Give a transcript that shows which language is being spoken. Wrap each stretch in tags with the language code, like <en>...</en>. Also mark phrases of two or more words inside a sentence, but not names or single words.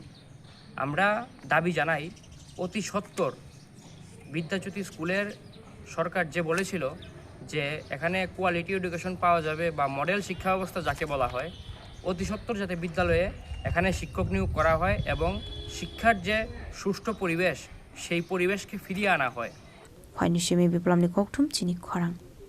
<bn>আমরা দাবি জানাই অতি সত্বর বিদ্যাজ্যোতি স্কুলের সরকার যে বলেছিল যে এখানে</bn> <en>quality education</en> <bn>পাওয়া যাবে বা মডেল শিক্ষা ব্যবস্থা যাকে বলা হয়, অতি সত্বর যাতে বিদ্যালয়ে এখানে শিক্ষক নিয়োগ করা হয় এবং শিক্ষার যে সুষ্ঠু পরিবেশ সেই পরিবেশকে ফিরিয়ে আনা হয়।</bn> <trp>Hoi ni shimi biplam ni koktum chini khorang.</trp>